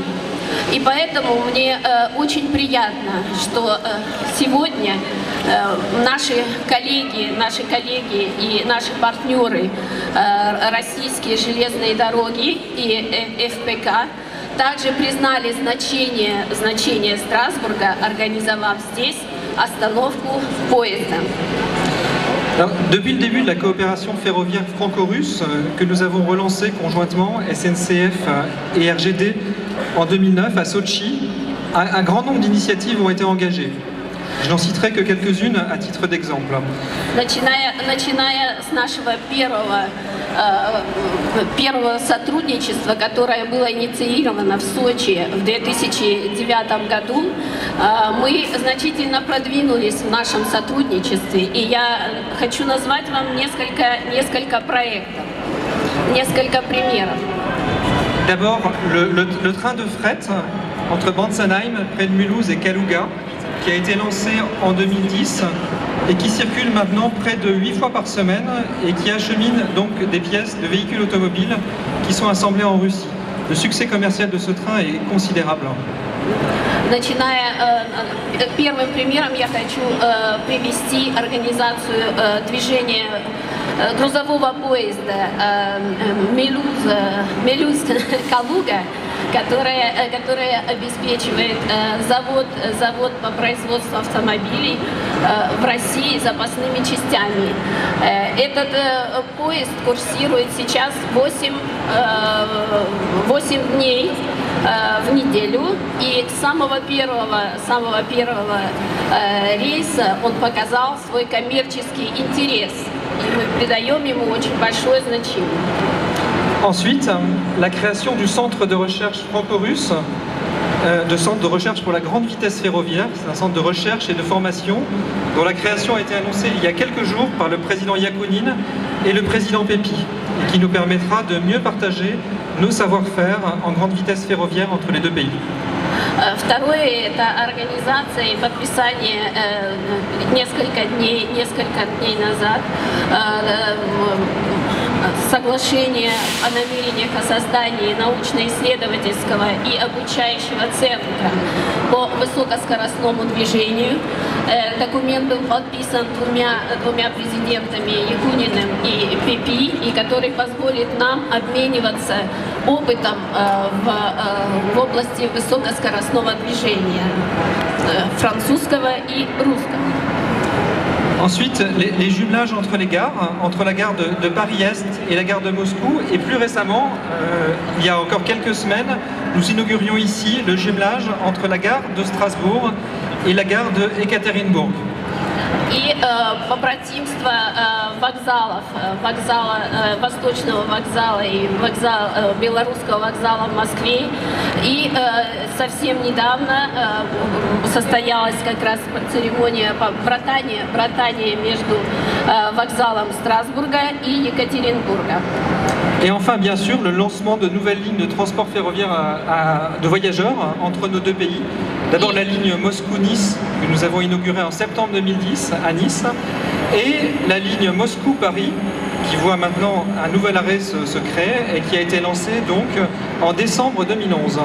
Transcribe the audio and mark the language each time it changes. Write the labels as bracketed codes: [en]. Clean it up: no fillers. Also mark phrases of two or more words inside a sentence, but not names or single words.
[ru] И поэтому мне очень приятно, что сегодня наши коллеги и наши партнеры, российские железные дороги и ФПК, также признали значение Страсбурга, организовав здесь остановку поезда. [fr] Alors, depuis le début de la coopération ferroviaire franco-russe que nous avons relancée conjointement, SNCF et RGD, en 2009 à Sotchi, un grand nombre d'initiatives ont été engagées. Je n'en citerai que quelques-unes à titre d'exemple. [ru] Начиная с нашего первого сотрудничества, которое было инициировано в Сочи в 2009 году, мы значительно продвинулись в нашем сотрудничестве. И я хочу назвать вам несколько проектов, несколько примеров. [fr] D'abord, le train de fret entre Banzenheim, près de Mulhouse, et Kaluga, qui a été lancé en 2010 et qui circule maintenant près de 8 fois par semaine et qui achemine donc des pièces de véhicules automobiles qui sont assemblés en Russie. Le succès commercial de ce train est considérable. [ru] Первым примером я хочу привести организацию движения грузового поезда Мелюз-Калуга, которая обеспечивает завод по производству автомобилей в России запасными частями. Этот поезд курсирует сейчас 8 дней в неделю, и с самого первого рейса он показал свой коммерческий интерес, и мы придаем ему очень большое значение. [fr] Ensuite, la création du centre de recherche franco-russe de centre de recherche pour la grande vitesse ferroviaire. C'est un centre de recherche et de formation dont la création a été annoncée il y a quelques jours par le président Iacounine et le président Pepi, et qui nous permettra de mieux partager nos savoir-faire en grande vitesse ferroviaire entre les deux pays. [ru] Второе – это организация и подписание несколько дней назад соглашения о намерениях о создании научно-исследовательского и обучающего центра по высокоскоростному движению. Документ был подписан двумя президентами Якуниным и Пепи, и который позволит нам обмениваться опытом в области высокоскоростного движения французского и русского. [fr] Ensuite, les jumelages entre les gares, entre la gare de Paris-Est et la gare de Moscou. Et plus récemment, il y a encore quelques semaines, nous inaugurions ici le jumelage entre la gare de Strasbourg et la gare de Екатеринбург. [ru] И побратимство вокзалов, Восточного вокзала и Белорусского вокзала в Москве. И совсем недавно состоялась как раз церемония братания между вокзалом Страсбурга и Екатеринбурга. [fr] Et enfin, bien sûr, le lancement de nouvelles lignes de transport ferroviaire de voyageurs entre nos deux pays. D'abord la ligne Moscou-Nice, que nous avons inaugurée en septembre 2010 à Nice, et la ligne Moscou-Paris, qui voit maintenant un nouvel arrêt se créer et qui a été lancée donc en décembre 2011.